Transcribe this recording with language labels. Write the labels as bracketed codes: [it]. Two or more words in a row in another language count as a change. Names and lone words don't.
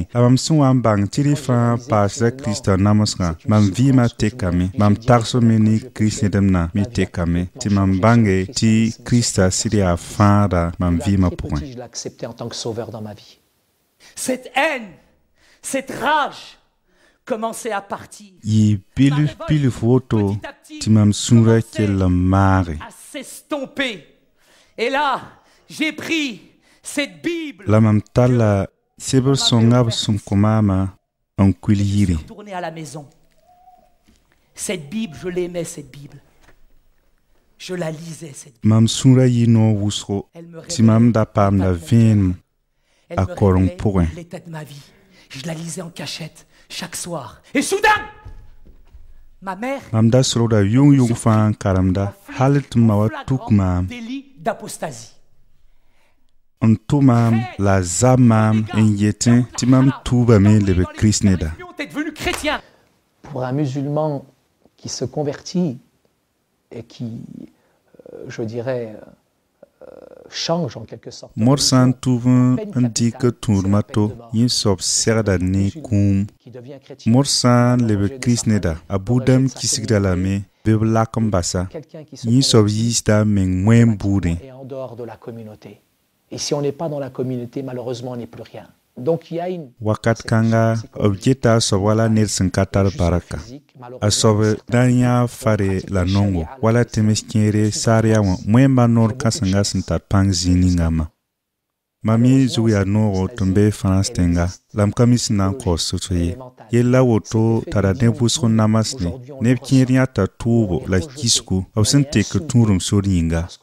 [mos] La mam sẽn wa n bãng tɩ rɩ fãa paasda Kiristã namsgã mam vɩɩmã tekame mam tagsme ne Kirist nedemnã me tekame tɩ mam bãnge tɩ Kiristã sɩd yaa fãada mam vɩɩmã pʋgẽ. [fr] Je l'ai accepté en tant que sauveur dans ma vie. Cette haine, cette rage commençait à partir. [mos] Yɩ bilf woto tɩ mam sũurã kell n maage. [fr] À s'estomper. Et là, j'ai pris cette Bible. [mos] La mam talla sebr sõnga b sẽn kõ maamã n kuil yiri. [fr] Retourner à la maison. Cette Bible, je l'aimais, cette Bible. Je la lisais, cette Bible. [mos] Mam sũurã yɩ noog wʋsgo tɩ mam da paamda vẽenem [fr] Elle a me [mos] koreng [fr] révélait [mos] pʋgẽ. [fr] l'état de ma vie. Je la lisais en cachette chaque soir. Et soudain, ma mère [mos] Mam da solgda yʋng-yʋng fãa n karemda hal tɩ ma wa tuk maam [fr] délit d'apostasie. [mos] n tʋ maam la zab maam n yetẽ tɩ mam tuubame leb Kirist neda. [fr] T'es devenu chrétien. Pour un musulman qui se convertit et qui, je dirais, change en quelque sorte. [mos] Mor sã n tʋʋb n dɩk tũudmã to yẽ soab segda ne kũum. [fr] Qui devient chrétien. [mos] Mor sã n leb Kirist neda a budam kisgda lame bɩ b lak n basa [fr] Quelqu'un qui se [mos] yẽ soab [fr] convertit [mos] yiisda n meng wẽn buudẽ. [fr] et en dehors de la communauté. Et si on n'est pas dans la communauté, malheureusement, on n'est plus rien. Donc il y a une [mos] wakat kanga objeta so wala ned sẽn ka tar baraka a soab dan yã fare la nongo wala tẽms kẽere saar ya wã wẽmba noor kãsenga sẽn tar pãng zĩig ningãmã mam yẽ zug yaa noogo tɩ n be frãns tẽnga la m ka mi sẽn na n kaoos to ye yella woto tara neb wʋsg n namasne neb kẽer yãta tʋʋbo la kisgu b sẽn tek tũudum sor yĩnga